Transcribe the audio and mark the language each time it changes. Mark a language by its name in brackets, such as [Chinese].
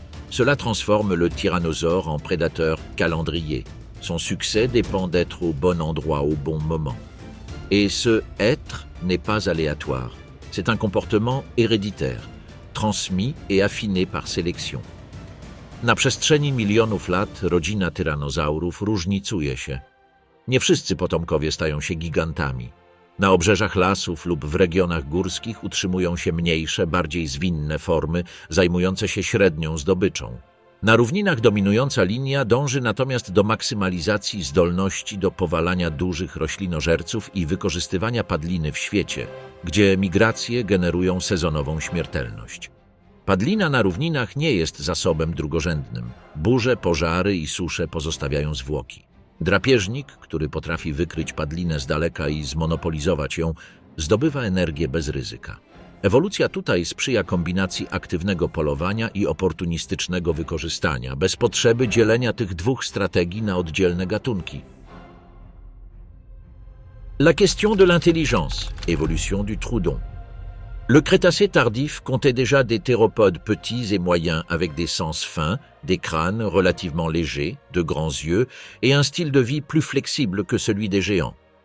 [French] Cela transforme le tyrannosaure en prédateur calendrier. Son succès dépend d'être au bon endroit au bon moment. Et ce « être » n'est pas aléatoire. C'est un comportement héréditaire, transmis et affiné par sélection. [Polish] Na przestrzeni milionów lat rodzina tyranozaurów różnicuje się. Nie wszyscy potomkowie stają się gigantami. Na obrzeżach lasów lub w regionach górskich utrzymują się mniejsze, bardziej zwinne formy, zajmujące się średnią zdobyczą. Na równinach dominująca linia dąży natomiast do maksymalizacji zdolności do powalania dużych roślinożerców i wykorzystywania padliny w świecie, gdzie migracje generują sezonową śmiertelność. Padlina na równinach nie jest zasobem drugorzędnym. Burze, pożary i susze pozostawiają zwłoki. Drapieżnik, który potrafi wykryć padlinę z daleka i zmonopolizować ją, zdobywa energię bez ryzyka. Ewolucja tutaj sprzyja kombinacji aktywnego polowania i oportunistycznego wykorzystania, bez potrzeby dzielenia tych dwóch strategii na oddzielne gatunki. [French] La question de l'intelligence, évolution du Troodon. Le Crétacé tardif comptait déjà des théropodes petits et moyens avec des sens fins, des crânes relativement légers, de grands yeux et un style de vie plus flexible que celui des géants.